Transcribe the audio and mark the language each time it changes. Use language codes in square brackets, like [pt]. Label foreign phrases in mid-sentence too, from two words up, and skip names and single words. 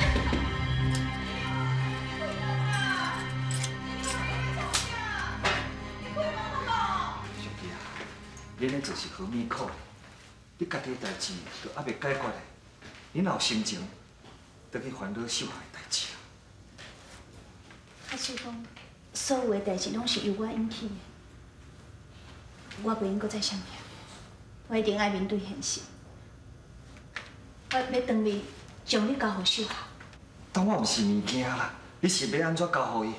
[nan] 小弟啊，你咧做是何面苦？你家己的代志都还未解决咧，你若有心情，得去烦恼秀霞的代志啊。我是讲，所有的代志拢是由我引起的，我袂用搁再想遐，我一定爱面对现实。我要当面将你交互秀霞。但我毋是物件啦，你是要安怎交互伊？